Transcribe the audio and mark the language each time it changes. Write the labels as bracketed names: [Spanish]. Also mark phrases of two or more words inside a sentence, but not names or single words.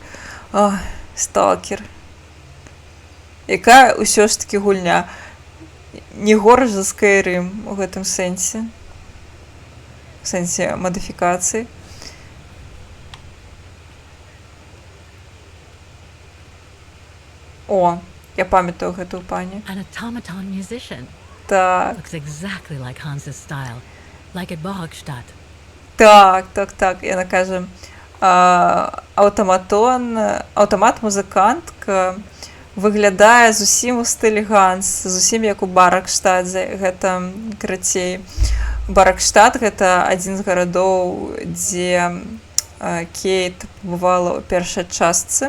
[Belarusian] Сталкер. Якая ўсё ж такі гульня. Не горш за Skyrim у гэтым сэнсе. В сэнсе мадыфікацыі. О, я памятаю гэтую пані. [English] An automaton musician. [Belarusian] Так. [English] Looks exactly like Hans's style. Like at Bogstadt. [Belarusian] Так. Яна кажа, аўтамат-музыкантка выглядае зусім у стылі Ганс, зусім як у Баракштадзе. Гэта, карацей, Баракштад гэта адзін з гарадоў, дзе Кейт бывала ў першай частцы.